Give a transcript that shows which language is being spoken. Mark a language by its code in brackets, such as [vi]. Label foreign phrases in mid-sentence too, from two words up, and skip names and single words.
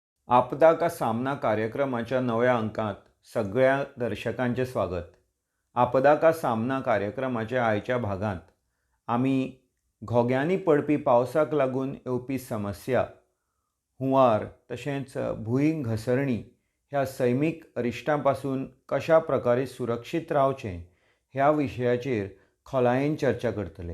[kok] आपदा का सामना कार्यक्रमाच्या नव्या अंकात सगळ्या दर्शकांचे स्वागत. आपदा का सामना कार्यक्रमाच्या आयच्या भागांत आमी घोग्यांनी पडपी पावसाक लागून येवपी समस्या, हुंवार तशेंच भूंय घसरणी ह्या सैमीक अरिश्टां पासून कशा प्रकारे सुरक्षीत रावचें ह्या विशयाचेर खोलायेन चर्चा करतले.